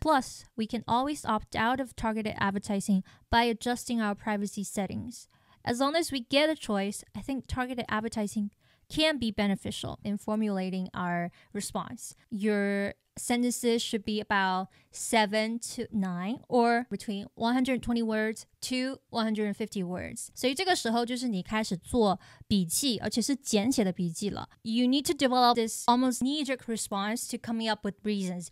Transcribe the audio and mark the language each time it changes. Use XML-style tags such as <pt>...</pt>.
<en>Plus, we can always opt out of targeted advertising by adjusting our privacy settings. As long as we get a choice, I think targeted advertising can be beneficial in formulating our response. Your sentences should be about 7 to 9 or between 120 words to 150 words.</en> <zh>所以这个时候就是你开始做笔记，而且是简写的笔记了。</zh> <en>You need to develop this almost knee-jerk response to coming up with reasons.</en>